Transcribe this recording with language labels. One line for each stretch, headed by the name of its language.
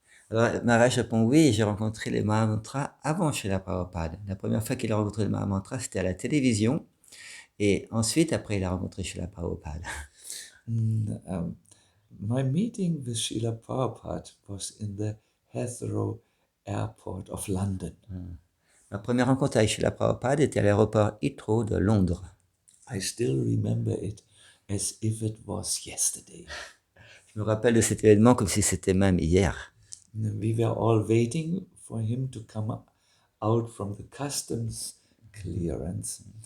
French: Alors, Maharaj répond oui, j'ai rencontré les Mahamantras avant Srila Prabhupada. La première fois qu'il a rencontré les Mahamantras, c'était à la télévision. Et ensuite, après, il a rencontré Srila Prabhupada.
English: My meeting with Srila Prabhupada was in the Heathrow Airport of London.
French: Ma première rencontre avec Srila Prabhupada était à l'aéroport Heathrow de Londres.
English: I still remember it as if it was yesterday.
French: Je me rappelle de cet événement comme si c'était même hier.
English: We were all waiting for him to come out from the customs clearance.